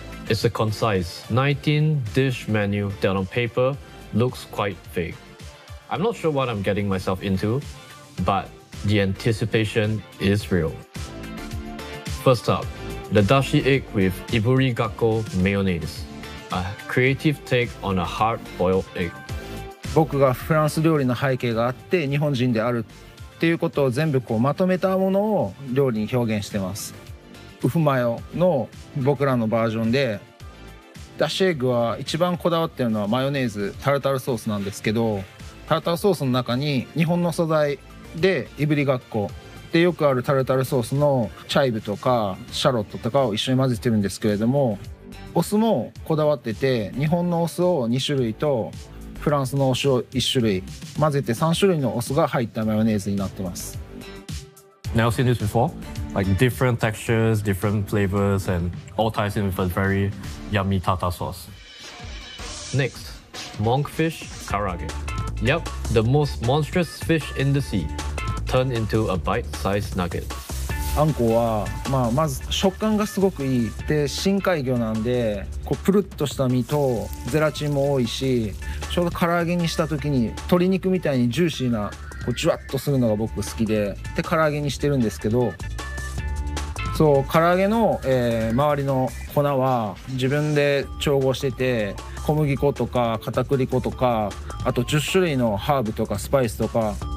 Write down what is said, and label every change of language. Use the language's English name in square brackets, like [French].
[English] It's a concise 19-dish menu that on paper looks quite vague. I'm not sure what I'm getting myself into, but the anticipation is real. First up, the dashi egg with iburi gakko mayonnaise, a creative take on a hard-boiled egg. [Japanese] 僕がフランス料理の背景があって日本人であるっていうことを全部こうまとめたものを料理に表現してます。ウフマヨの僕らのバージョンでダッシュエッグは一番こだわってるのはマヨネーズ、タルタルソースなんですけど、タルタルソースの中に日本の素材でいぶりがっこでよくあるタルタルソースのチャイブとかシャロットとかを一緒に混ぜてるんですけれども、お酢もこだわってて日本のお酢を2種類とフランスのお酢を1種類混ぜて3種類のお酢が入ったマヨネーズになってます。 [English] Now seen this before? Like different textures, different flavors and all ties in with a very yummy tartar sauce. Next, monkfish karage. Yep, the most monstrous fish in the sea turned into a bite-sized nugget. [Japanese] アンコウは、まあ、まず食感がすごくいい。で、深海魚なんでこうプルッとした身とゼラチンも多いし、ちょうど唐揚げにした時に鶏肉みたいにジューシーなこうジュワッとするのが僕好きで、で唐揚げにしてるんですけど、そう唐揚げの、周りの粉は自分で調合してて、小麦粉とか片栗粉とかあと10種類のハーブとかスパイスとか、